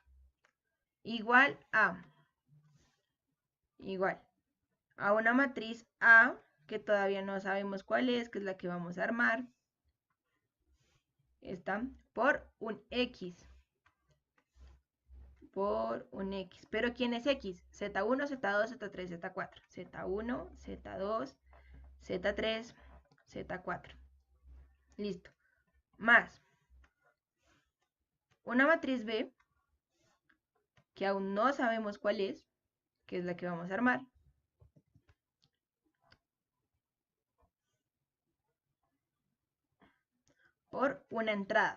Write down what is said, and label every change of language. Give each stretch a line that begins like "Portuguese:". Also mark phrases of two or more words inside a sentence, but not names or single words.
Spanish: Igual a una matriz A, que todavía no sabemos cuál es, que es la que vamos a armar. Esta, por un X. Por un X. ¿Pero quién es X? Z1, Z2, Z3, Z4. Z1, Z2, Z3, Z4. Listo. Más una matriz B, que aún no sabemos cuál es, que es la que vamos a armar. Por una entrada.